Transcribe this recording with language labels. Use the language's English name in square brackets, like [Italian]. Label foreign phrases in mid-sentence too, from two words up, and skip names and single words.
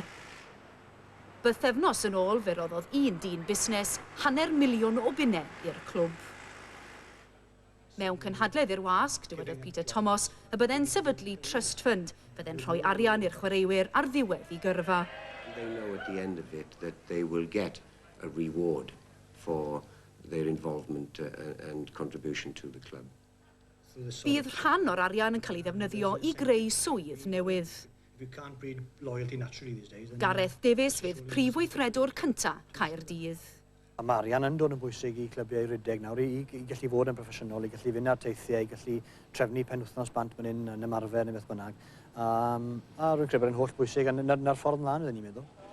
[Welsh] Bythefnos yn ôl fe roddodd un dyn busnes £100,000,000 o bunnau i'r clwb. Mewn cynhadledd i'r wasg, dywedodd Peter Thomas, y bydde'n sefydlu [English] trust fund, [Welsh] bydde'n rhoi arian i'r chwaraewyr ar ddiwedd I gyrfa. [English] They know at the end of it that they will get a reward for their involvement and contribution to the club. [Welsh] Bydd rhan o'r arian yn cael ei ddefnyddio I greu swydd newydd. [English] You can't breed loyalty naturally these days. [Welsh] Gareth Davies fydd prif weithredwr cynta Caerdydd. Mae arian yn dod yn bwysig I clybiau rydeg nawr, I gallu fod yn proffesiynol, I gallu fynd ar teithiau, I gallu trefnu penwythnos bant fan hyn yn ymarfer neu beth bynnag. A rwy'n credu bod yn holl bwysig, a na'r ffordd mlaen ydyn ni'n meddwl.